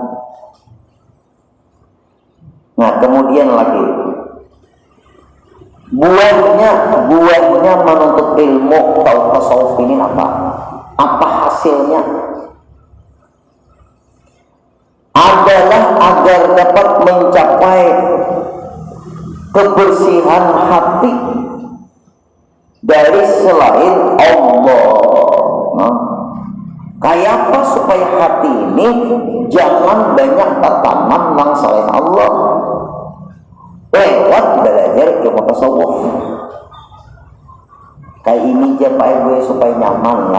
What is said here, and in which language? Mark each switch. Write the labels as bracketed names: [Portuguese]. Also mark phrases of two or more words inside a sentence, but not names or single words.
[Indonesian] Nah, kemudian lagi buahnya menuntut ilmu atau tasawuf ini apa? Apa hasilnya? Adalah agar dapat mencapai kebersihan hati dari selain Allah. [Banjar] Nah, kayak apa supaya hati ini jangan banyak tatanan nang selain Allah? [Indonesian] Lewat belajar ilmu tasawuf. Kayak ini aja Pak Ibu supaya nyaman lah.